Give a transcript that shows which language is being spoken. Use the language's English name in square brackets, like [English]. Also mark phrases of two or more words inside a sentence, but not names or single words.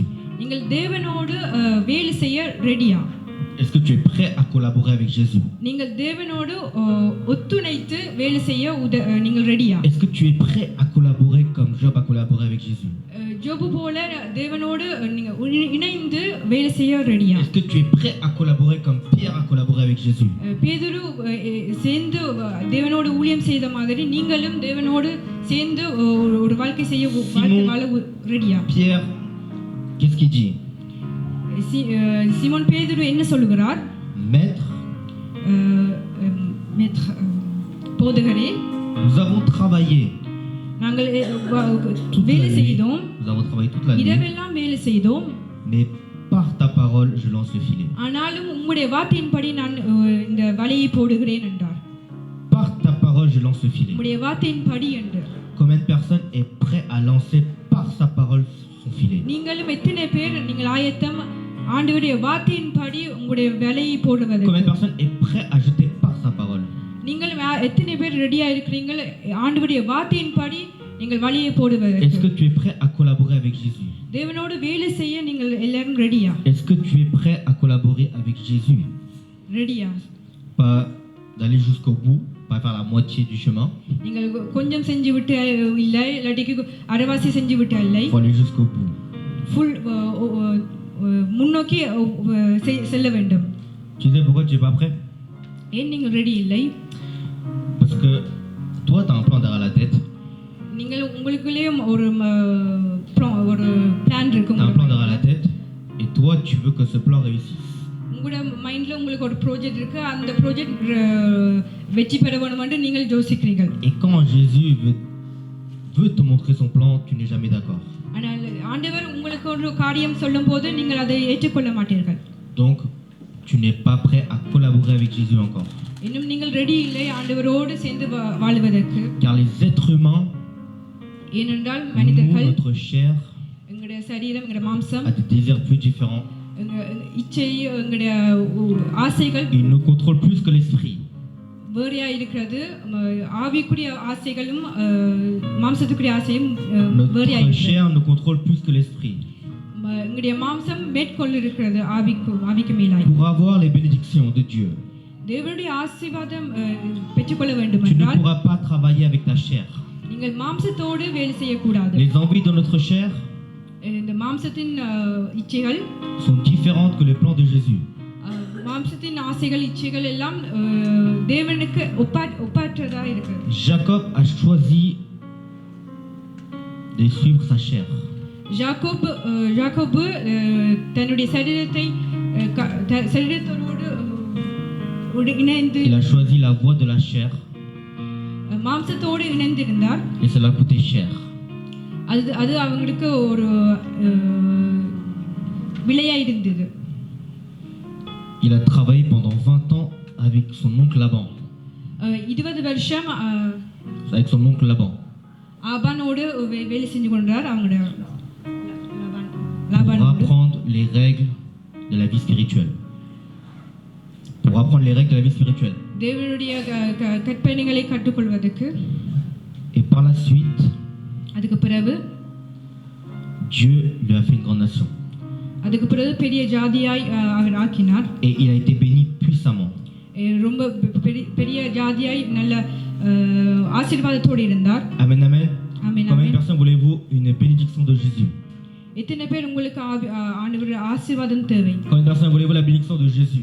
[Tamil] நீங்கள் தேவனோடு வேலை செய்ய ரெடியா? [French] Est-ce que tu es prêt à collaborer avec Jésus? [Tamil] நீங்கள் தேவனோடு ஒத்துழைத்து வேலை செய்ய நீங்கள் ரெடியா? [French] Est-ce que tu es prêt à collaborer comme Job a collaboré avec Jésus? [Tamil] ஜோபு போல தேவனோடு நீங்க இணைந்து வேலை செய்ய ரெடியா? [French] Est-ce que tu es prêt à collaborer comme Pierre a collaboré avec Jésus? [Tamil] பேதுரு சேர்ந்து தேவனோடு ஊழியம் செய்த மாதிரி நீங்களும் தேவனோடு சேர்ந்து ஒரு வாழ்க்கை செய்ய வாழ ரெடியா? [French] Pierre, qu'est-ce qu'il dit? [Tamil] சிமோன் பேதுரு என்ன சொல்லுகிறார்? [French] Maître, [Tamil] போதகரே, [French] nous avons travaillé. [Tamil] நாங்கள் வேலை செய்தோம். [French] Nous avons travaillé toute la nuit. [Tamil] இரவெல்லாம் வேலை செய்தோம். [French] Mais par ta parole, je lance le filet. [Tamil] ஆனாலும் உம்முடைய வார்த்தையின்படி நான் இந்த வலையை போடுகிறேன் என்றார். [French] Par ta parole, je lance le filet. [Tamil] உம்முடைய வார்த்தையின்படி என்று. [French] Combien de personnes est prêt à lancer par sa parole son son filet? [Tamil] நீங்களும் எத்தனை பேர் நீங்கள் ஆயத்தம் ஆண்டவருடைய வார்த்தையின்படி உங்களுடைய வேலையை [French] Combien de [Tamil] போடுவதற்கு [French] personnes est prêt à jeter par sa parole? [Tamil] நீங்கள் எத்தனை பேர் ரெடியா இருக்கிறீங்க ஆண்டவருடைய வார்த்தையின்படி நீங்கள் வழியை [French] Est-ce [Tamil] போடுவதற்கு [French] que tu es prêt à collaborer avec Jésus? [Tamil] தேவனோடு வேலை செய்ய நீங்கள் எல்லாரும் ரெடியா [French] Est-ce que tu es prêt à collaborer avec Jésus? [Tamil] ரெடியா [French] Pas d'aller jusqu'au bout, pas faire la moitié du chemin. [Tamil] நீங்கள் கொஞ்சம் செஞ்சு விட்டு இல்லை இல்லாட்டிக்கு அரைவாசி செஞ்சு விட்டு இல்லை [French] Il faut aller jusqu'au bout. [Tamil] ஃபுல் முன்னோக்கி செல்ல வேண்டும். [French] Tu sais pourquoi tu n'es pas prêt? [Tamil] ஏன் நீங்கள் ரெடி இல்லை? [French] Parce que toi, tu as un plan derrière la tête. [Tamil] நீங்கள் உங்களுக்குள்ளேயே ஒரு பிளான் இருக்கு. [French] Tu as un plan derrière la tête et toi, tu veux que ce plan réussisse. [Tamil] உங்களோட மைண்ட்ல உங்களுக்கு ஒரு ப்ராஜெக்ட் இருக்கு, அந்த ப்ராஜெக்ட் வெற்றி பெற வேணும்னு நீங்கள் யோசிக்கிறீர்கள். [French] Et quand Jésus veut te montrer son plan, tu n'es jamais d'accord. [Tamil] ஆனால் ஆண்டவர் உங்களுக்கு ஒரு காரியம் சொல்லும்போது நீங்கள் அதை ஏற்றுக்கொள்ள மாட்டீர்கள். [French] Donc, tu n'es pas prêt à collaborer avec Jésus encore. [Tamil] இன்னும் நீங்கள் ரெடி இல்லை ஆண்டவரோடு சேர்ந்து வாழுவதற்கு. [French] Car les êtres humains, [Tamil] ஏனென்றால் மனிதர்கள், [French] notre chair, [Tamil] எங்களுடைய சரீரம், எங்களுடைய மாம்சம், [French] a des désirs plus différents. [Tamil] இச்சை, எங்களுடைய ஆசைகள், [French] il nous contrôle plus que l'esprit. [Tamil] வேறையா இருக்கிறது. ஆவிக்குரிய ஆசைகளும் மாம்சத்துக்குரிய ஆசையும் வேறையா [French] Notre [Tamil] இருக்கிறது. [French] chair nous contrôle plus que l'esprit. [Tamil] எங்களுடைய மாம்சம் மேற்கொள்ள இருக்கிறது ஆவிக்கு மேலாய். [French] Pour avoir les bénédictions de Dieu, [Tamil] தேவனுடைய ஆசீர்வாதம் பெற்றுக்கொள்ள வேண்டும் [French] tu ne [Tamil] என்றால் [French] pourras pas travailler avec ta chair. [Tamil] நீங்கள் மாம்சத்தோடு வேலை செய்யக்கூடாது. [French] Les envies de notre chair [Tamil] இந்த மாம்சத்தின் இச்சைகள் [French] sont différentes que les plans de Jésus. [Tamil] மாம்சத்தின் ஆசைகள் இச்சைகள் எல்லாம் தேவனுக்கு ஒப்பாற்றதா இருக்கு. [French] Jacob a choisi de suivre sa chair. [Tamil] யாக்கோபு தன்னுடைய சரீரத்தோடு இணைந்து, [French] Il a choisi la voie de la chair [Tamil] மாம்சத்தோடு இணைந்திருந்தார். [French] et cela coûtait cher. [Tamil] அது அவங்களுக்கு ஒரு விலையா இருந்தது. [French] Il a travaillé pendant 20 ans avec son oncle Laban. [Tamil] 20 வருஷம் [French] Avec son oncle Laban. [Tamil] ஆபானோடு வேலை செஞ்சு கொண்டார். அவங்களுடைய [French] Pour apprendre les règles de la vie spirituelle. Pour apprendre les règles de la vie spirituelle. [Tamil] தேவனுடைய கற்பனைகளை கற்றுக்கொள்வதற்கு. [French] Et par la suite, [Tamil] அதுக்கு பிறகு [French] Dieu lui a fait une grande nation. [Tamil] அதுக்கு பிறகு பெரிய ஜாதியாய் அவர் ஆக்கினார். [French] Et il a été béni puissamment. [Tamil] ரொம்ப பெரிய ஜாதியாய் நல்ல ஆசீர்வாதத்தோடு இருந்தார். [French] Amen, amen. Amen. Combien de personnes voulez-vous une bénédiction de Jésus? [Tamil] எத்தனை பேர் உங்களுக்கு ஆண்டவருடைய ஆசீர்வாதம் தேவை? [French] Combien de personnes voulez-vous la bénédiction de Jésus?